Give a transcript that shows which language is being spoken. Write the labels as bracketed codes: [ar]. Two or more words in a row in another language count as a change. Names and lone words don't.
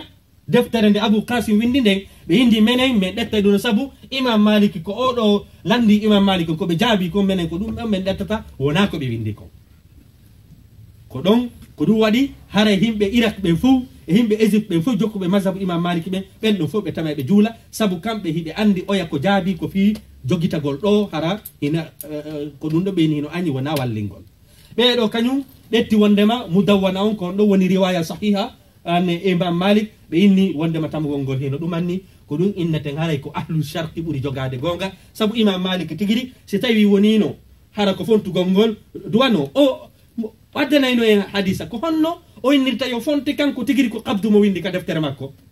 [ff] deftere nde abou kasim windi nden ɓe indi menen min ɗetta ɗum saabu imam maliki ko oɗo landi imam maliki ko ɓe jaabi ko menen ko ɗum ɗon min ɗettata wona ko ɓe windi ko ɗon ko ɗum waɗi hara yimɓe irak ɓen fof e yimɓe égypte ɓen fof jokkuɓe mazhabu imam maliki ɓen ɗon fof ɓe tama ɓe juula saabu kamɓe hiɓe andi oya ko jaabi ko fi jogitagol ɗo hara ina ko ɗum ɗo ɓeyni hino añi wona wallingol. ɓeɗo kañum ɗetti wondema mudawwana on ko ɗo woni [ar] رواية صحيحة [ff] an imam malik ɓe inni wondema tamgol ngol hino ɗumanni ko ɗum inneten haray ko [ar] أهل الشرق [ff] ɓuuri jogade gonga saabu imam malik tigiri si tawi wonino hara ko fontugol ngol duwano o waddanayno en hadisa ko honno o innirta yo fonte kanko tigiri ko kabdu mo windi ka deftere makko.